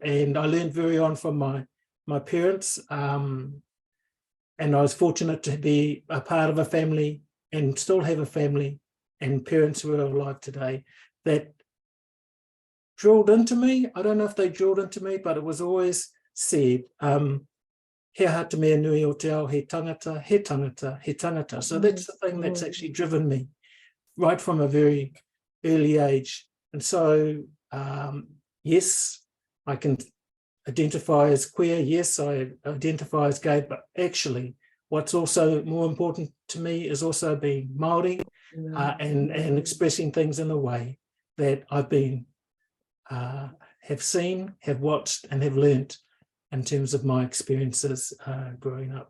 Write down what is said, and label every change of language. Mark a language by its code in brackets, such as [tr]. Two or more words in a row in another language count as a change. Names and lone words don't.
[en] And I learned very on from my parents. And I was fortunate to be a part of a family and still have a family and parents who are alive today that drilled into me. I don't know if they drilled into me, but it was always said, [mi] he aha te mea nui o te ao, he tangata, he tangata, he tangata. [en] So that's the thing that's actually driven me right from a very early age. And so, yes, I can identify as queer. Yes, I identify as gay, but actually what's also more important to me is also being Māori and expressing things in a way that I've been, have seen, have watched and have learnt in terms of my experiences growing up.